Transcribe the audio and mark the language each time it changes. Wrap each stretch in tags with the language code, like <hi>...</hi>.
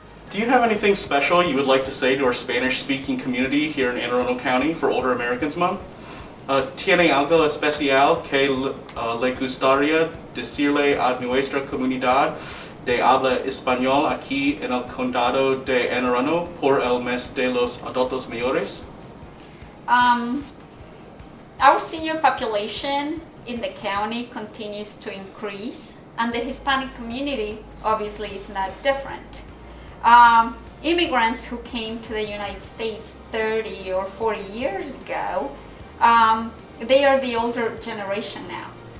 <en>Do you have anything special you would like to say to our Spanish-speaking community here in Anne Arundel County for Older Americans Month?</en> <es>¿Tiene algo especial que le gustaría decirle a nuestra comunidad de habla español aquí en el condado de Anne Arundel por el mes de los adultos mayores?</es> <en>Our senior population in the county continues to increase, and the Hispanic community obviously is not different. Immigrants who came to the United States 30 or 40 years ago, they are the older generation now.</en>